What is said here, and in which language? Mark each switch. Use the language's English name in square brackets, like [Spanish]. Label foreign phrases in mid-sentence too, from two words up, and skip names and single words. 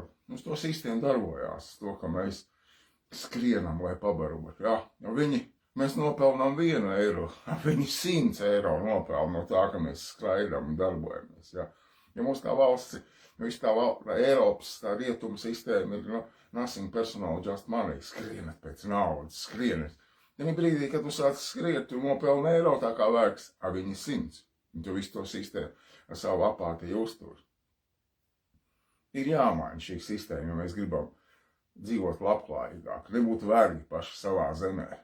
[Latvian] Mums to sistēma darbojās, to, ka mēs skrienam, lai pabarot. Jā, mēs nopelnām 1 eiro, viņi 100 eiro nopelna no tā, ka mēs skraidām un darbojamies. Jā. Ja mums tā valsts, viss tā Eiropas, tā rietuma sistēma ir [English] nothing personal, just money, [Latvian] skrienat pēc naudas, skrienat. Ja brīdī, kad tu sāc skriet, tu nopelni eiro tā kā vērks, viņi 100. Un tu visu to sistēmu ar savu apātiju uztur. Ir jāmaina šī sistēma, ja mēs gribam dzīvot labklājīgāk, nebūtu vergi paši savā zemē.